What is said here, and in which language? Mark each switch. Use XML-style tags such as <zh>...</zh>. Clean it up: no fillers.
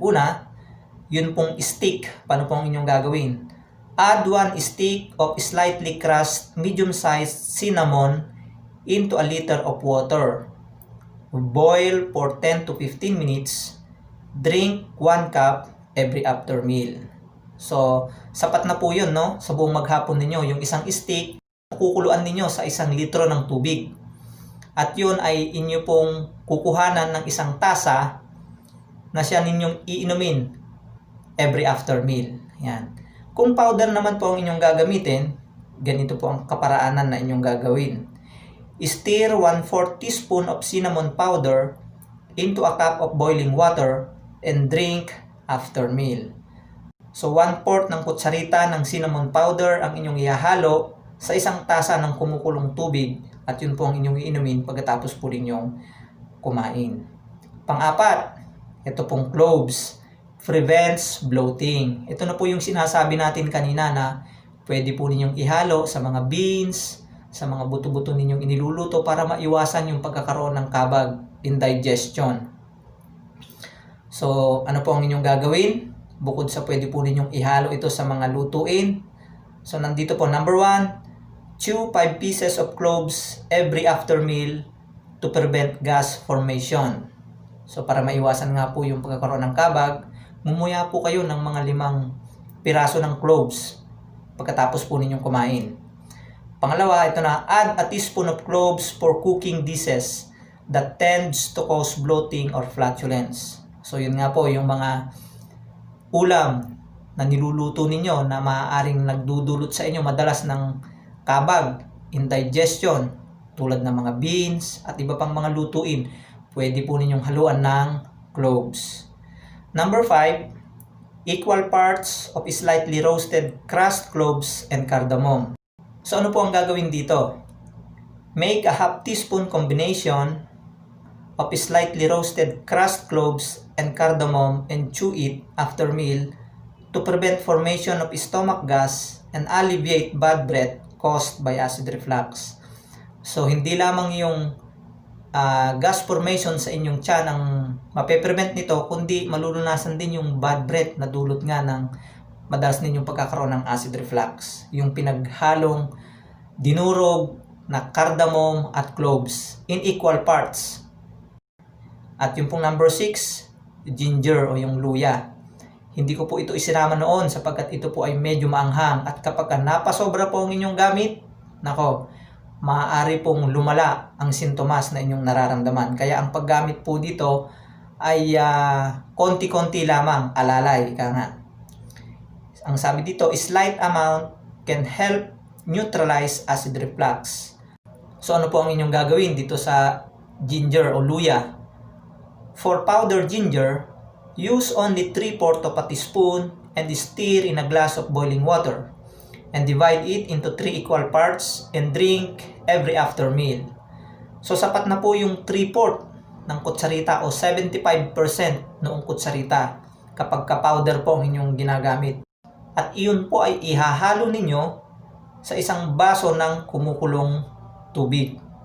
<tl>Una, yun pong stick. Paano pong inyong gagawin?</tl> <en>Add 1 stick of slightly crushed medium-sized cinnamon into a liter of water. Boil for 10 to 15 minutes. Drink 1 cup every after meal.</en> <tl>So, sapat na po yun, no? Sa buong maghapon ninyo, yung isang stick, kukuluan ninyo sa 1 litro ng tubig. At yun ay inyo pong kukuhanan ng isang tasa na siya ninyong iinumin</tl> <en>every after meal.</en> <tl>Yan. Kung powder naman po ang inyong gagamitin, ganito po ang kaparaanan na inyong gagawin.</tl> <en>Stir 1/4 teaspoon of cinnamon powder into a cup of boiling water and drink after meal.</en> <tl>So 1/4 ng kutsarita ng cinnamon powder ang inyong ihahalo sa isang tasa ng kumukulong tubig at yun po ang inyong iinumin pagkatapos po ninyong kumain. Pang-apat, ito pong cloves.</tl> <en>Prevents bloating.</en> <tl>Ito na po yung sinasabi natin kanina na pwede po ninyong ihalo sa mga beans, sa mga buto-buto ninyong iniluluto para maiwasan yung pagkakaroon ng kabag, indigestion. So, ano po ang inyong gagawin? Bukod sa pwede po ninyong ihalo ito sa mga lutuin.</tl> <en>So,</en> <tl>nandito po,</tl> <en>number 1, chew 5 pieces of cloves every after meal to prevent gas formation.</en> <tl>So, para maiwasan nga po yung pagkakaroon ng kabag, mumuya po kayo ng mga 5 piraso ng cloves pagkatapos po ninyong kumain. Pangalawa, ito na,</tl> <en>add a teaspoon of cloves for cooking dishes that tends to cause bloating or flatulence.</en> <tl>So, yun nga po, yung mga ulam na niluluto ninyo na maaaring nagdudulot sa inyo madalas ng kabag, indigestion, tulad ng mga beans at iba pang mga lutuin, pwede po ninyong haluan ng cloves.</tl> <en>Number 5, equal parts of slightly roasted crushed cloves and cardamom.</en> <tl>So ano po ang gagawin dito?</tl> <en>Make a half teaspoon combination of slightly roasted crushed cloves and cardamom and chew it after meal to prevent formation of stomach gas and alleviate bad breath caused by acid reflux.</en> <tl>So hindi lamang yung gas formation sa inyong tiyan ang mape-prevent nito, kundi malulunasan din yung bad breath na dulot nga ng madalas ninyong pagkakaroon ng acid reflux. Yung pinaghalong dinurog na cardamom at cloves</tl> <en>in equal parts.</en> <tl>At yung pong number 6, ginger o yung luya. Hindi ko po ito isinama noon sapagkat ito po ay medyo maanghang at kapag napasobra po ang inyong gamit, nako, maaari pong lumala ang sintomas na inyong nararamdaman. Kaya ang paggamit po dito ay konti-konti lamang, alalay, ika nga. Ang sabi dito,</tl> <en>slight amount can help neutralize acid reflux.</en> <tl>So ano po ang inyong gagawin dito sa ginger o luya?</tl> <en>For powdered ginger, use only 3/4 of a teaspoon and stir in a glass of boiling water and divide it into 3 equal parts and drink every after meal.</en> <tl>So sapat na po yung 3/4 ng kutsarita o 75% noong kutsarita kapag ka-powder po ang inyong ginagamit. At iyon po ay ihahalo ninyo sa isang baso ng kumukulong tubig.</tl>